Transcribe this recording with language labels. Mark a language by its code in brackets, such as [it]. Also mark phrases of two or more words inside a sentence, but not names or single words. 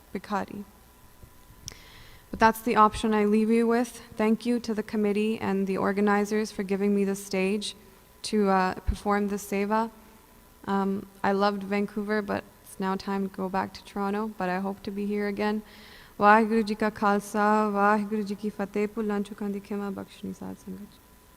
[en] But that's the option I leave you with. Thank you to the committee and the organizers for giving me the stage to perform this seva. I loved Vancouver, but it's now time to go back to Toronto, but I hope to be here again. [pa] ਵਾਹਿਗੁਰੂ ਜੀ ਕਾ ਖ਼ਾਲਸਾ, ਵਾਹਿਗੁਰੂ ਜੀ ਕੀ ਫ਼ਤਿਹ. ਭੁੱਲਾਂ ਚੁੱਕਾਂ ਦੀ ਖਿਮਾ ਬਖਸ਼ਣੀ ਸਾਧ ਸੰਗਤ.